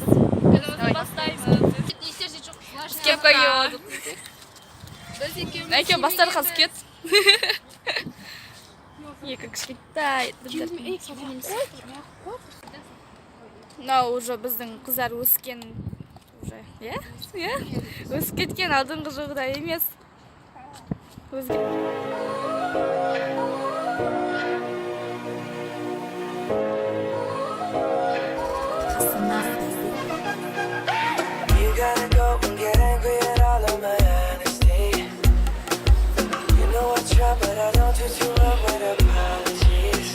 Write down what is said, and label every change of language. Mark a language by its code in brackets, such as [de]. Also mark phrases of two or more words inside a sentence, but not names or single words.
[kk] Күнімізді бастаймыз. Кепка киіп алдық. Әке бастар қазір кет. Екі кішкентай. Мынау уже біздің қыздар өскен, өсіп кеткен, алдыңғы жылғыдай емес. [en] You gotta go and get angry at all of my honesty. You know I try, but I don't do too well with apologies.